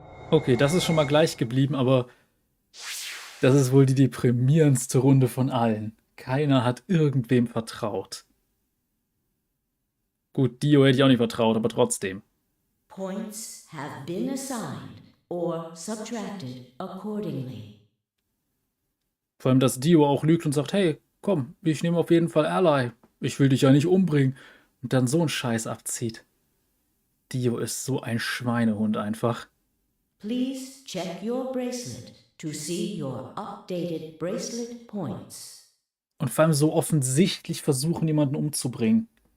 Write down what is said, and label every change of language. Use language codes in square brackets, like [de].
[de] Okay, das ist schon mal gleich geblieben, aber das ist wohl die deprimierendste Runde von allen. Keiner hat irgendwem vertraut. Gut, Dio hätte ich auch nicht vertraut, aber trotzdem. [en] Points have been assigned or subtracted accordingly. [de] Vor allem, dass Dio auch lügt und sagt, hey, komm, ich nehme auf jeden Fall Ally. Ich will dich ja nicht umbringen. Und dann so einen Scheiß abzieht. Dio ist so ein Schweinehund einfach. [en] Please check your bracelet to see your updated bracelet points. [de] Und vor allem so offensichtlich versuchen, jemanden umzubringen.